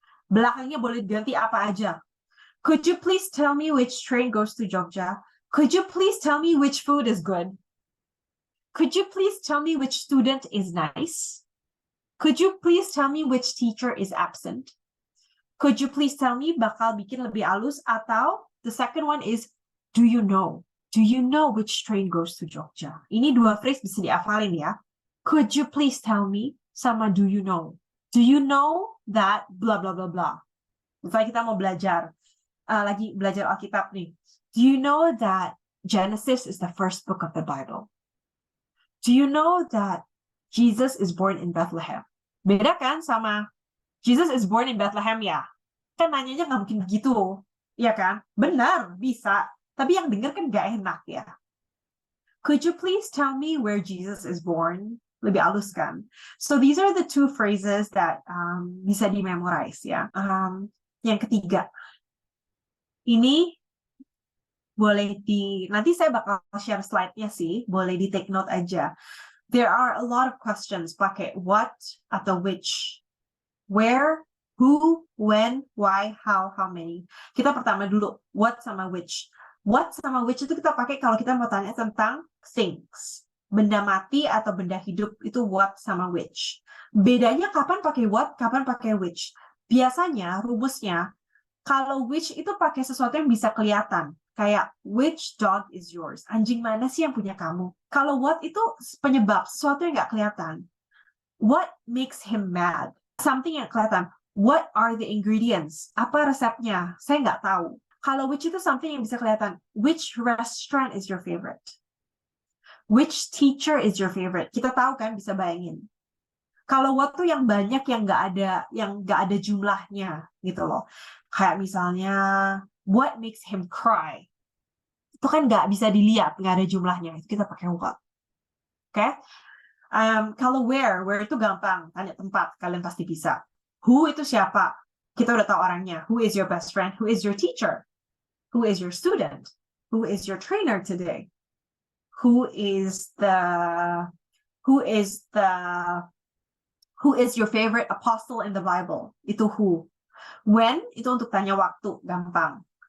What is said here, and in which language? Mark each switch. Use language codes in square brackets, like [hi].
[id] Belakangnya boleh diganti apa aja. [en] Could you please tell me which train goes to Jogja? Could you please tell me which food is good? Could you please tell me which student is nice? Could you please tell me which teacher is absent? Could you please tell me [id] bakal bikin lebih halus, atau [en] the second one is do you know? Do you know which train goes to Jogja? [id] Ini dua phrase bisa dihafalin ya. [en] Could you please tell me sama do you know? Do you know that blah blah blah blah? [id] Misalnya kita mau belajar lagi belajar Alkitab nih. [en] Do you know that Genesis is the first book of the Bible? Do you know that Jesus is born in Bethlehem? [id] Beda kan sama [en] Jesus is born in Bethlehem [id] ya? Kan nanyanya nggak mungkin begitu. Ya kan? Benar, bisa. Tapi yang denger kan nggak enak ya. [en] Could you please tell me where Jesus is born? [id] Lebih halus kan? [en] So these are the two phrases that [id] bisa di-memorize ya. Yang ketiga. Ini boleh nanti saya bakal share slide-nya sih, boleh di take note aja. [en] There are a lot of questions [id] pakai [en] what [id] atau [en] which, where, who, when, why, how many. [id] Kita pertama dulu, what sama which. What sama which itu kita pakai kalau kita mau tanya tentang [en] things. [id] Benda mati atau benda hidup itu what sama which. Bedanya kapan pakai what, kapan pakai which. Biasanya rumusnya, kalau which itu pakai sesuatu yang bisa kelihatan. Kayak, [en] which dog is yours? [id] Anjing mana sih yang punya kamu? Kalau what itu penyebab, sesuatu yang nggak kelihatan. [en] What makes him mad? Something [id] yang [en] kelihatan. What are the ingredients? [id] Apa resepnya? Saya nggak tahu. Kalau which itu [en] something [id] yang bisa kelihatan. [en] Which restaurant is your favorite? Which teacher is your favorite? [id] Kita tahu kan, bisa bayangin. Kalau what tuh yang banyak, yang nggak ada jumlahnya gitu loh. Kayak misalnya, [en] what makes him cry? [id] Itu kan nggak bisa dilihat, nggak ada jumlahnya. Itu kita pakai what. Oke? Kalau where itu gampang. Tanya tempat, kalian pasti bisa. Who itu siapa? Kita udah tahu orangnya. [en] Who is your best friend? Who is your teacher? Who is your student? Who is your trainer today? Who is your favorite apostle in the Bible? [id] Itu who. When itu untuk tanya waktu, gampang.